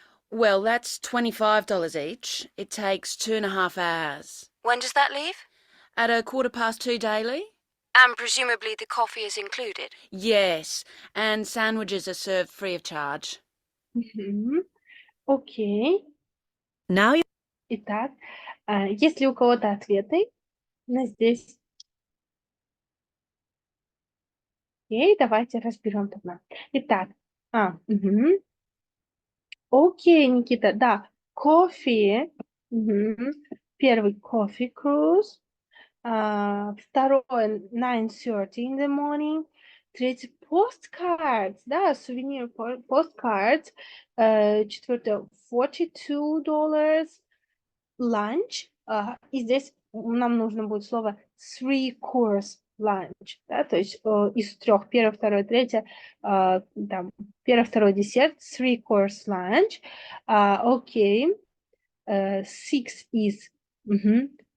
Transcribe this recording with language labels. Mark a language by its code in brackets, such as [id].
[en] Well, that's $25 each. It takes 2.5 hours. When does that leave? At 2:15 daily? And presumably the coffee is included. Yes, and sandwiches are served free of charge. [ru] Окей. [en] Now you [ru] Итак, есть ли у кого-то ответы на здесь? Окей, давайте разберем тогда. Итак, окей, Никита, да, кофе. Первый [en] coffee cruise. [ru] Второе [en] 9:30 in the morning. [ru] Третий postcards, да, сувенир postcards. Четвертое $42 lunch. И здесь нам нужно будет слово [en] 3-course lunch, [ru] да, то есть из 3, первое, второе, третье, там, первое, второй десерт, 3-course lunch. [en] Окей. 6 is...